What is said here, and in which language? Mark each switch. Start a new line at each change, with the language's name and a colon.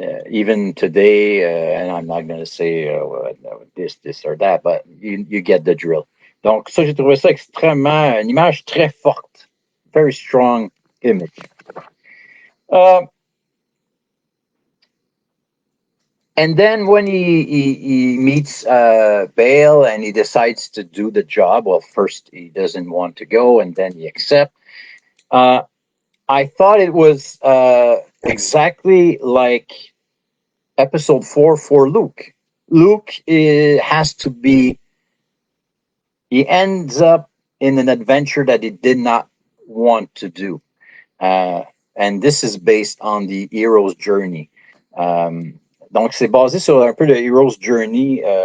English: Even today, and I'm not going to say this or that, but you get the drill.
French: Donc, ça, j'ai trouvé ça extrêmement, une image très forte.
English: Very strong image. And then when he meets Bail and he decides to do the job, well, first he doesn't want to go, and then he accepts. I thought it was exactly like episode 4 for Luke. Luke has to be, he ends up in an adventure that he did not want to do. And this is based on the hero's journey.
French: Donc, c'est basé sur un peu le hero's journey.